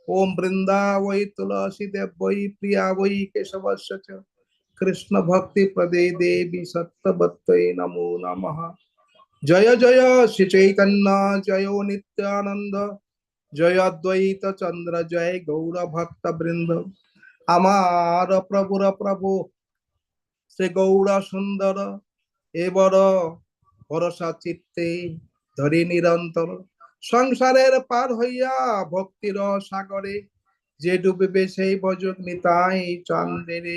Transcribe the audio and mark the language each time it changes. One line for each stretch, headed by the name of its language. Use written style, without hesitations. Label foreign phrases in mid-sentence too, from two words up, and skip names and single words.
Sanskrit: ओम वृंदावै तुलसी देवै प्रिया वै केशवस्य च कृष्ण भक्ति प्रदे देवी सत्यवत्यै नमो नमः। जय जय श्री चैतन्य जय नित्यानंद जय अद्वैत चंद्र जय गौर भक्त वृंद।
Bangla: আমার প্রভুর প্রভু শ্রী গৌর সুন্দর এবার ভরসা চিত্তে ধরি নিরন্তর সংসারের পার হইয়া ভক্তির সাগরে যে ডুবিবে সেই ভজক নিতাই চন্দ্রে।